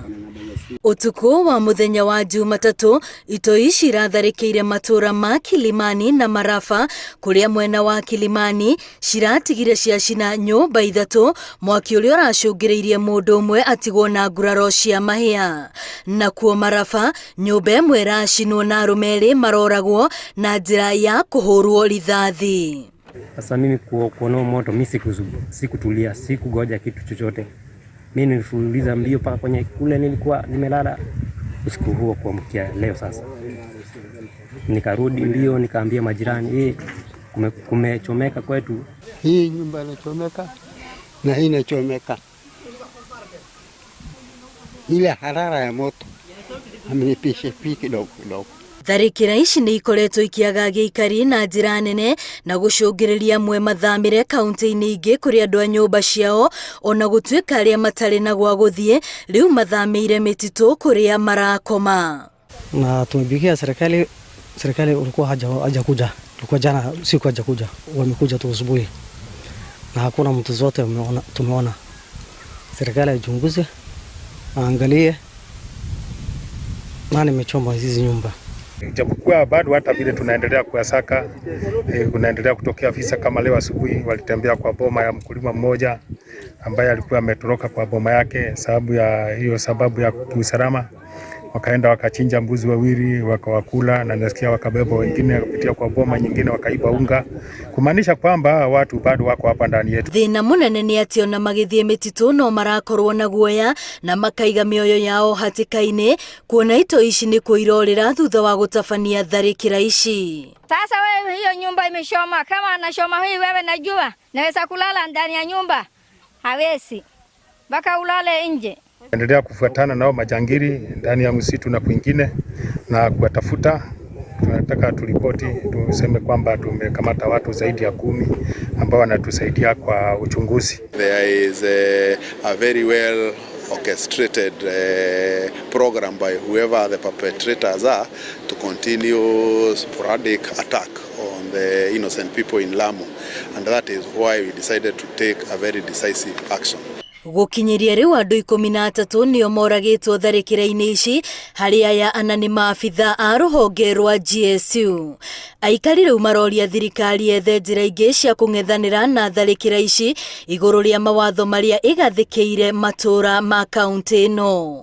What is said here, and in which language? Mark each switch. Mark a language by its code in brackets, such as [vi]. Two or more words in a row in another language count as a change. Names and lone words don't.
[ki] Ũtukũ wa mũthenya wa Jumatatũ, itoi ici iratharĩkĩire matũra ma Kilimani na Marafa, kũrĩa mwena wa Kilimani ciratigire ciacina nyũmba ithatũ, mwaki ũrĩa ũracũngĩrĩirie mũndũ ũmwe atigwo na nguraro cia mahĩa. Nakuo Marafa, nyũmba ĩmwe ĩracinwo na arũme erĩ maroragwo na njĩra ya kũhũrwo rithathi. [sw] Sasa mimi kuona moto, mimi sikutulia, sikugoja kitu chochote. Mimi nilifululiza mbio paka kwenye kule nilikuwa nimelala usiku huo kuamkia leo. Sasa nikarudi mbio nikaambia majirani, kumechomeka kwetu. Hii nyumba inachomeka na hii inachomeka. Ile harara ya moto amenipisha kidogo. [ki] Tharĩkĩra ici nĩ ikoretwo ikiagagia ikari na njĩra nene na gũcũngĩrĩria amwe mathamĩre kaunti-inĩ ingĩ kũrĩ andũ a nyũmba ciao, ona gũtuĩka arĩa matarĩ na gwa gũthiĩ rĩu mathamĩire mĩtitũ kũrĩa marakoma. [sw] Na tumebikia serikali ulikuwa hajakuja, tulikuwa jana usiku hajakuja, wamekuja tu asubuhi na hakuna mtu zote tumeona. Serikali ichunguze, angalie nani amechoma hizi nyumba. Japokuwa bado hata vile tunaendelea kuyasaka, kunaendelea kutokea visa kama leo asubuhi walitembea kwa boma ya mkulima mmoja ambaye alikuwa ametoroka kwa boma yake sababu ya kiusalama. Wakaenda wakachinja mbuzi wawili wakawakula, na nasikia wakabeba wengine kupitia kwa boma nyingine wakaiba unga, kumaanisha kwamba watu bado wako hapa ndani yetu. [ki] Thĩna mũnene nĩ atĩ ona magĩthiĩ mĩtitũ no marakorwo na guoya na makaiga mĩoyo yao hatĩka-inĩ, kuona itoi ici nĩ kwĩrorĩra thutha wa gũtabania tharĩkĩra ici. [sw] Sasa wewe hiyo nyumba imeshoma, kama anashoma hii wewe najua naweza kulala ndani ya nyumba, hawezi mpaka ulale nje. Endelea kufuatana nao majangili ndani ya msitu na kwingine na kuwatafuta. Tunataka turipoti tuseme kwamba tumekamata watu zaidi ya 10 ambao wanatusaidia kwa uchunguzi. [en] There is a very well orchestrated program by whoever the perpetrators are to continue sporadic attack on the innocent people in Lamu, and that is why we decided to take a very decisive action. [ki] Gũkinyĩria rĩu andũ 13 nĩo moragĩtwo tharĩkĩra-inĩ ici, harĩ aya 4 nĩ maabitha a rũhonge rwa GSU. Aikari rĩu maroria thirikari ethe njĩra ingĩ cia kũng'ethanĩra na tharĩkĩra ici igũrũ rĩa mawatho marĩa ĩgathĩkĩire matũra ma kaunti ĩno.